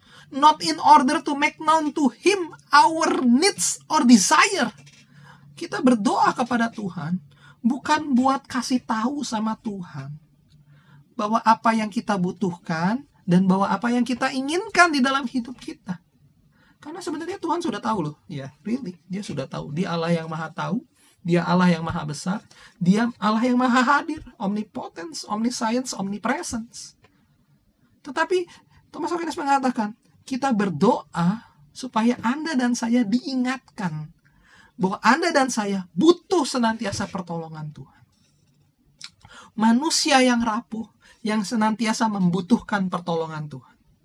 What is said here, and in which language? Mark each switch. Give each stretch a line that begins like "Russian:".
English: Not in order to make known to Him our needs or desire.
Indonesian: Kita berdoa kepada Tuhan bukan buat kasih tahu sama Tuhan bahwa apa yang kita butuhkan dan bahwa apa yang kita inginkan di dalam hidup kita. Karena sebenarnya Tuhan sudah tahu loh. Ya, really. Dia sudah tahu. Dia Allah yang maha tahu. Dia Allah yang maha besar. Dia Allah yang maha hadir.
English: Omnipotence, omniscience, omnipresence.
Indonesian: Tetapi Thomas Aquinas mengatakan, kita berdoa supaya Anda dan saya diingatkan bahwa Anda dan saya butuh senantiasa pertolongan Tuhan. Manusia yang rapuh, yang senantiasa membutuhkan pertolongan Tuhan.